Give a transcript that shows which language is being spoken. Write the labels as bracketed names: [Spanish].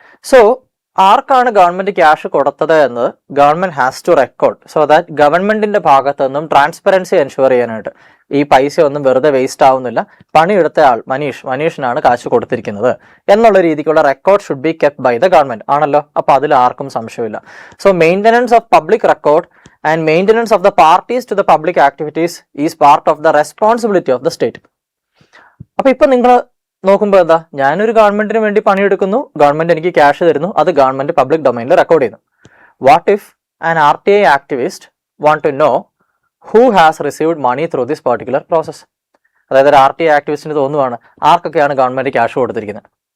[Malayalam] So ആർക്കാണ് government cash കൊടുത്തത് എന്ന് [English] government has to record, [Malayalam] so that ഗവൺമെന്റിന്റെ ഭാഗത്തു നിന്നും ട്രാൻസ്പെറൻസി എൻഷുർ ചെയ്യാനായിട്ട് ഈ പൈസ ഒന്നും വെറുതെ വേസ്റ്റ് ആവുന്നില്ല, പണിയെടുത്ത ആൾ മനീഷിനാണ് കാശ് കൊടുത്തിരിക്കുന്നത് എന്നുള്ള രീതിക്കുള്ള record [English] should be kept by the government [Malayalam] ആണല്ലോ. അപ്പൊ അതിൽ ആർക്കും സംശയമില്ല. [English] So maintenance of public record and maintenance of the parties to the public activities is part of the responsibility of the state. [Malayalam] അപ്പോൾ ഇപ്പൊ നിങ്ങൾ നോക്കുമ്പോൾ എന്താ, ഞാനൊരു ഗവൺമെന്റിന് വേണ്ടി പണിയെടുക്കുന്നു, ഗവൺമെന്റ് എനിക്ക് ക്യാഷ് തരുന്നു, അത് ഗവൺമെന്റ് പബ്ലിക് ഡൊമൈനിൽ റെക്കോർഡ് ചെയ്യുന്നു. [English] What if an RTI activist want to know who has received money through this particular process? [Malayalam] അതായത് ഒരു RTI ആക്ടിവിസ്റ്റിന് തോന്നുവാണ് ആർക്കൊക്കെയാണ് ഗവൺമെന്റ് ക്യാഷ് കൊടുത്തിരിക്കുന്നത്.